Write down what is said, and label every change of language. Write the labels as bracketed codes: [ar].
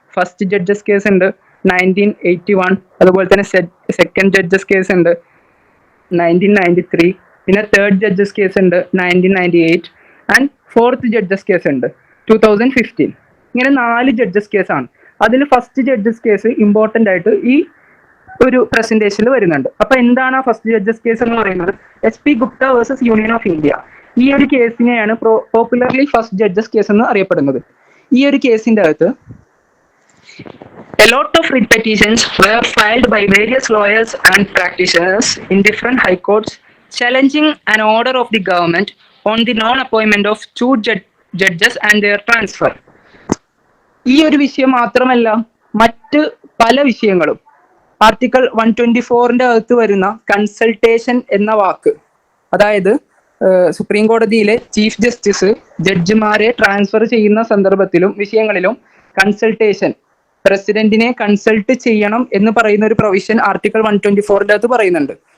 [ml] First judges case ഉണ്ട് 1981, അതുപോലെ തന്നെ സെക്കൻഡ് ജഡ്ജസ് കേസ് ഉണ്ട് 1993, പിന്നെ തേർഡ് ജഡ്ജസ് കേസ് ഉണ്ട് 1998 ആൻഡ് ഫോർത്ത് ജഡ്ജസ് കേസ് ഉണ്ട് 2015. ഇങ്ങനെ 4 ജഡ്ജസ് കേസാണ്. അതിൽ ഫസ്റ്റ് ജഡ്ജസ് കേസ് ഇമ്പോർട്ടൻ്റ് ആയിട്ട് ഈ ഒരു പ്രസന്റേഷനിൽ വരുന്നുണ്ട്. അപ്പൊ എന്താണ് ആ ഫസ്റ്റ് ജഡ്ജസ് കേസ് എന്ന് പറയുന്നത്? SP Gupta versus union of India. ഈ ഒരു കേസിനെയാണ് പോപ്പുലർലി ഫസ്റ്റ് ജഡ്ജസ് കേസ് എന്ന് അറിയപ്പെടുന്നത്. ഈ ഒരു കേസിന്റെ അകത്ത് [en] a lot of writ petitions were filed by various lawyers and practitioners in different high courts challenging an order of the government on the non-appointment of 2 judges and their transfer. [ml] ഈ ഒരു വിഷയം മാത്രമല്ല, മറ്റ് പല വിഷയങ്ങളും ആർട്ടിക്കിൾ 124 അകത്ത് വരുന്ന consultation എന്ന വാക്ക്, അതായത് സുപ്രീം കോടതിയിലെ ചീഫ് ജസ്റ്റിസ് ജഡ്ജിമാരെ ട്രാൻസ്ഫർ ചെയ്യുന്ന സന്ദർഭത്തിലും വിഷയങ്ങളിലും കൺസൾട്ടേഷൻ, പ്രസിഡന്റിനെ കൺസൾട്ട് ചെയ്യണം എന്ന് പറയുന്ന ഒരു പ്രൊവിഷൻ ആർട്ടിക്കിൾ 124 അകത്ത് പറയുന്നുണ്ട്.